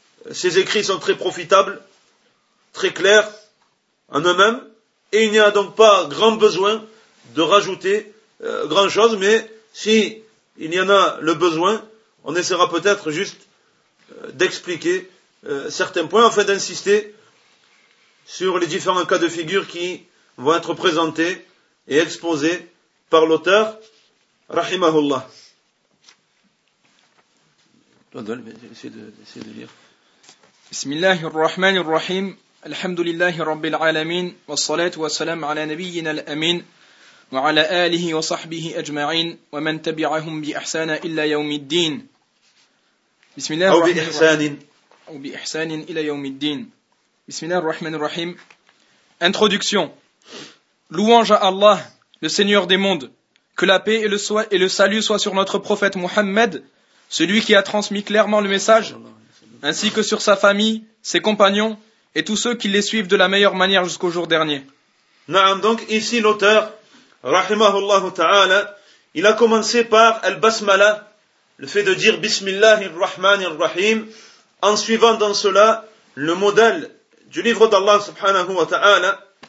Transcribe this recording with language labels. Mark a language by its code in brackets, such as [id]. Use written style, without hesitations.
[fr] ces écrits sont très profitables, très clairs en eux-mêmes, et il n'y a donc pas grand besoin de rajouter grand-chose, mais si il y en a le besoin, on essaiera peut-être juste d'expliquer certains points, afin d'insister sur les différents cas de figure qui vont être présentés et exposés par l'auteur, rahimahullah. Essaye de lire. [ar] بسم الله الرحمن الرحيم الحمد لله رب العالمين والصلاة والسلام على نبينا الأمين وعلى آله وصحبه أجمعين ومن تبعهم بإحسان إلى يوم الدين بسم الله أو بإحسان أو بإحسان إلى يوم الدين بسم الله الرحمن الرحيم Introduction. [fr] Louange à Allah, le Seigneur des mondes. Que la paix et le salut soient sur notre prophète Mohammed, celui qui a transmis clairement le message, ainsi que sur sa famille, ses compagnons et tous ceux qui les suivent de la meilleure manière jusqu'au jour dernier. Naam, donc ici l'auteur, rahimahullah ta'ala, il a commencé par al-basmala, le fait de dire bismillahirrahmanirrahim, en suivant dans cela le modèle du livre d'Allah subhanahu wa ta'ala,